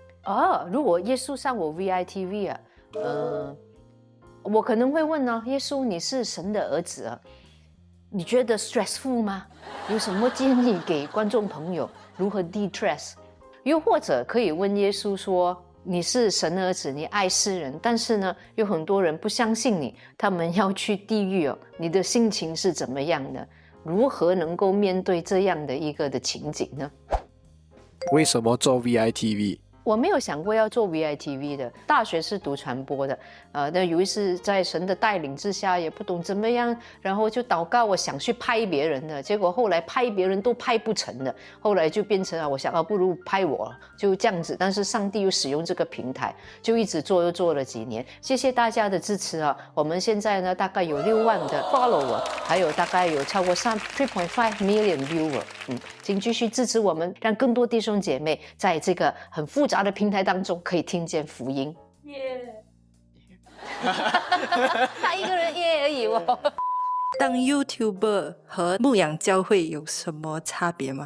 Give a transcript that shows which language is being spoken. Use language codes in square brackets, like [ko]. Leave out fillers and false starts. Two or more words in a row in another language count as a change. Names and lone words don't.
[zh] 如果耶穌上我 VITV 啊，我可能會問呢，耶穌，你是神的兒子啊，你覺得 stressful 嗎？有什麼建議給觀眾朋友如何 de-stress？又或者可以問耶穌說，你是神的兒子，你愛世人，但是呢，有很多人不相信你，他們要去地獄哦，你的心情是怎麼樣的？如何能夠面對這樣的一個的情景呢？為什麼做 VITV？我沒有想過要做 VITV 的，大學是讀傳播的，那有一次在神的帶領之下，也不懂怎麼樣，然後就禱告，我想去拍別人的，結果後來拍別人都拍不成的，後來就變成我想不如拍我，就這樣子。但是上帝又使用這個平台，就一直做，又做了幾年。謝謝大家的支持啊！我們現在呢大概有6萬的 follower， 還有大概有超過3.5 [en] million viewer。 [zh] 請繼續支持我們，讓更多弟兄姐妹在這個很複雜的平台當中可以聽見福音。他一個人耶而已哦。當 YouTuber 和牧養教會有什麼差別嗎？